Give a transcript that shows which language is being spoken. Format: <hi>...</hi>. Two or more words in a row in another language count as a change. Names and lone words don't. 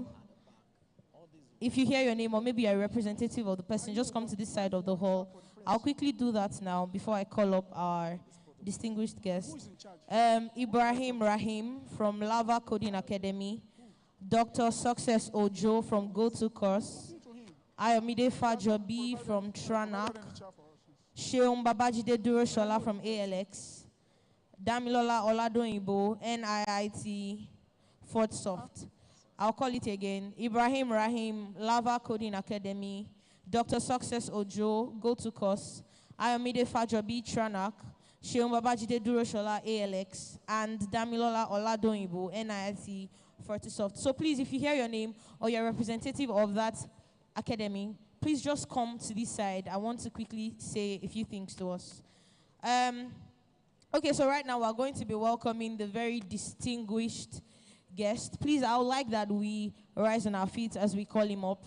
<en>If you hear your name, or maybe you're a representative of the person, just come to this side of the hall. I'll quickly do that now before I call up our distinguished guest. Who is in charge? Ibrahim Rahim from Lava Coding Academy, Dr. Success Ojo from Go To Course, Ayomide Fajobi from Tranak, Sheung Babajide Duroshola from ALX, Damilola Oladoyinbo, NIIT, Fort Soft. I'll call it again. Ibrahim Rahim, Lava Coding Academy, Dr. Success Ojo, Go To Course, Ayomide Fajobi, Tranak, Sheung Babajide Duroshola, ALX, and Damilola Oladoyinbo, NIIT, Fort Soft. So please, if you hear your name or you're a representative of that academy, please just come to this side. I want to quickly say a few things to us. Okay, so right now we're going to be welcoming the very distinguished guest. Please, I would like that we rise on our feet as we call him up.</en>